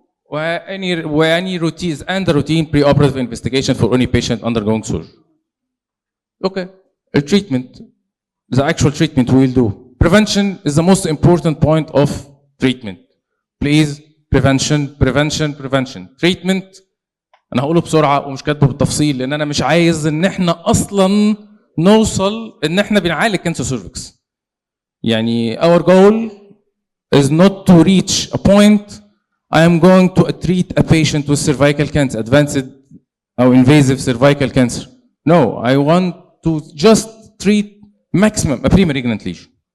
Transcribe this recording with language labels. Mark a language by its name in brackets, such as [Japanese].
[English] Any routines and the routine pre-operative investigation for any patient undergoing surgery. Okay, a treatment, the actual treatment we will do. Prevention is the most important point of treatment. Please, prevention, prevention, prevention. [Arabic] Treatment انا هقوله بسرعه ومش كاتبه بالتفصيل لان انا مش عايز ان احنا اصلا نوصل ان احنا بنعالج كانسر سيرفكس. [English] يعني our goal is not to reach a point I am going to treat a patient with cervical cancer, advanced or invasive cervical cancer. No, I want to just treat maximum a pre-malignant lesion.